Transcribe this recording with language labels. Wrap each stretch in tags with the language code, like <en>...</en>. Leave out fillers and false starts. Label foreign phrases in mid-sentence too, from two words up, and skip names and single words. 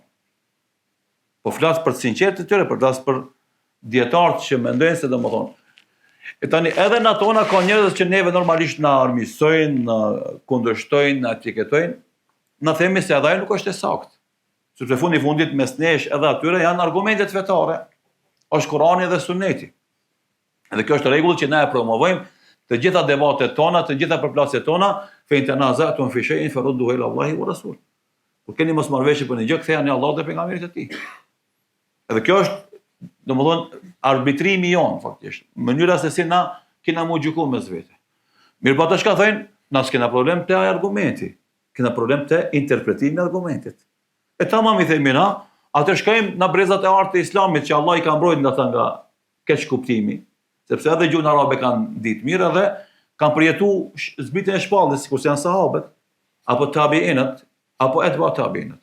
<sq>Po flas për të sinqertë të tyre, për flas për dietarët që mendojnë se domethënë e tani edhe në tona ka njerëz që neve normalisht na armiqsojnë, na kundërshtojnë, na etiketojnë, na themi se edhe ajo nuk është e saktë. sepse fundi fundit mes nesh edhe atyre janë argumentet fetare. Është Kurani dhe Suneti. Dhe kjo është rregull që ne e promovojmë të gjitha debatet tona, të gjitha përplasjet tona,</sq> <ar>فإن تنازعتم في شيء فردوه إلى الله والرسول.</ar> <sq>Kur keni mosmarrëveshje për një gjë, ktheheni Allahut dhe pejgamberit e tij. Edhe kjo është, domethënë, arbitrimi jon faktikisht. Mënyra se si na kena mu gjyku mes vete. Mirë po ata çka thënë, na s'kena problem te ai argumenti. Kena problem te interpretimi i argumentit. E tamam I themi na, atë shkojmë në brezat e artë të Islamit që Allah I ka mbrojtur nga ata nga keq kuptimi, sepse edhe gjuhën arabe kanë ditë mirë edhe kanë përjetuar zbritjen e shpalljes sikur janë sahabët, apo tabiinët, apo etba tabiinët.</sq>